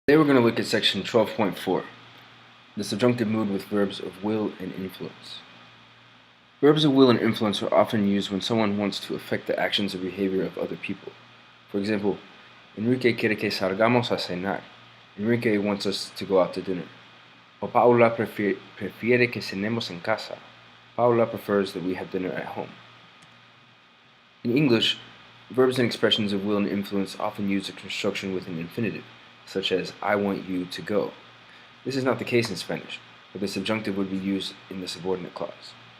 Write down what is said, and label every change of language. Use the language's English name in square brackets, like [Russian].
[English] Today we're going to look at section 12.4, the subjunctive mood with verbs of will and influence. Verbs of will and influence are often used when someone wants to affect the actions or behavior of other people. For example, [Spanish] Enrique quiere que salgamos a cenar. [English] Enrique wants us to go out to dinner. [Spanish] O Paula prefiere que cenemos en casa. [English] Paula prefers that we have dinner at home. In English, verbs and expressions of will and influence often use a construction with an infinitive, such as I want you to go. This is not the case in Spanish, where the subjunctive would be used in the subordinate clause.